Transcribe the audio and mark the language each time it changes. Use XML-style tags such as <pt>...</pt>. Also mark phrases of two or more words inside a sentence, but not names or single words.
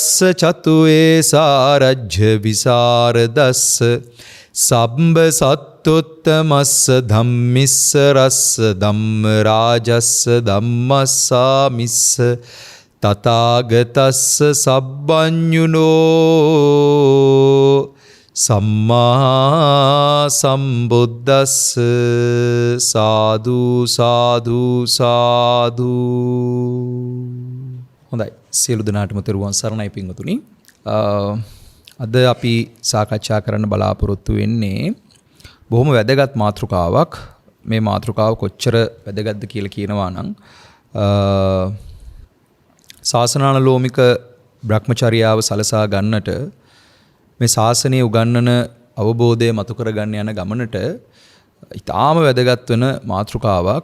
<pi>චතු ඒසාරජ්‍ය විසරදස්ස සබ්බ සත්තුත්තමස්ස ධම්මිස්ස රස්ස ධම්ම රාජස්ස ධම්මස්සාමිස්ස තථාගතස්ස සබ්බඤුනෝ සම්මා සම්බුද්දස්ස සාදු සාදු සාදු.</pi> <si>හොඳයි, සියලු දෙනාටම තෙරුවන් සරණයි පින්වතුනි. අද අපි සාකච්ඡා කරන්න බලාපොරොත්තු වෙන්නේ බොහොම වැදගත් මාතෘකාවක්. මේ මාතෘකාව කොච්චර වැදගත්ද කියලා කියනවා නම් ශාසනානුලෝමික බ්‍රහ්මචර්යාව සලසා ගන්නට මේ ශාසනයේ උගන්වන අවබෝධය මතු කරගන්න යන ගමනට ඊටාම වැදගත් වෙන මාතෘකාවක්.</si>